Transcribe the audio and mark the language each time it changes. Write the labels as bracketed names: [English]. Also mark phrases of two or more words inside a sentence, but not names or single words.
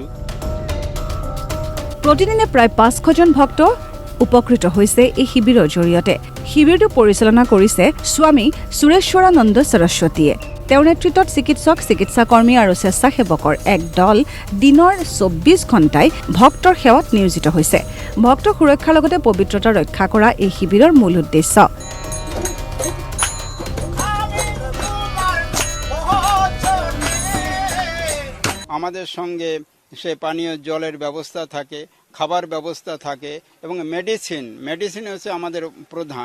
[Assamese] প্ৰতিদিনে প্ৰায় 500জন ভক্ত উপকৃত হৈছে এই শিবিৰৰ জৰিয়তে। শিবিৰটো পৰিচালনা কৰিছে স্বামী সুৰেশ্বৰানন্দ সৰস্বতীয়ে। তেওঁৰ নেতৃত্বত চিকিৎসক, চিকিৎসাকৰ্মী আৰু স্বেচ্ছাসেৱকৰ এক দল দিনৰ 24 ঘণ্টাই ভক্তৰ সেৱাত নিয়োজিত হৈছে। ভক্ত সুৰক্ষাৰ লগতে পবিত্ৰতা ৰক্ষা কৰা এই শিবিৰৰ মূল উদ্দেশ্য। [Bangla] আমাদের সঙ্গে সে পানীয় জলের ব্যবস্থা থাকে, খাবার ব্যবস্থা থাকে এবং মেডিসিন হচ্ছে আমাদের প্রধান।